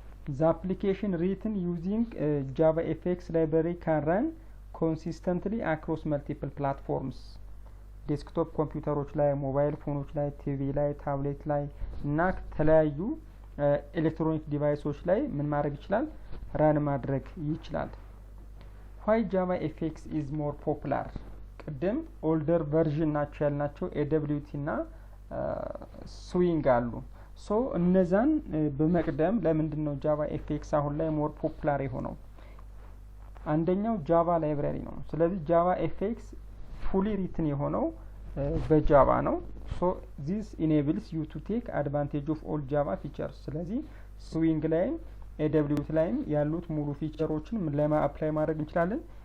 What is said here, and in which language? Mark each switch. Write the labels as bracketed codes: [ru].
[en] The application written using Java FX library can run consistently across multiple platforms። [am] ዴስክቶፕ ኮምፒውተሮች ላይ፣ ሞባይል ፎኖች ላይ፣ ቲቪ ላይ፣ ታብሌት ላይ እና ከተለያዩ ኤሌክትሮኒክ ዲቫይሶች ላይ ምን ማድረግ ይችላል? ራን ማድረግ ይችላል። [en] Why Java FX is more popular? [am] ቅድም ኦልደር ቨርዥን ናቸው ያልናቸው ኤደብሊውቲ እና ስዊንግ አሉ። ሶ እነዛን በመቅደም ለምንድን ነው ጃቫ ኤፍኤክስ አሁን ላይ ሞር ፖፑላር የሆነው? አንደኛው ጃቫ ላይብራሪ ነው። ስለዚህ ጃቫ ኤፍኤክስ ፉሊ ሪትን የሆነው በጃቫ ነው። ሶ ዚስ ኢኔብልስ ዩ ቱ ቴክ አድቫንቴጅ ኦፍ ኦል ጃቫ ፊቸርስ። ስለዚህ ስዊንግ ላይም ኤደብሊውቲ ላይም ያሉት ሙሉ ፊቸሮችን ምን ላይ አፕላይ ማድረግ እንችላለን?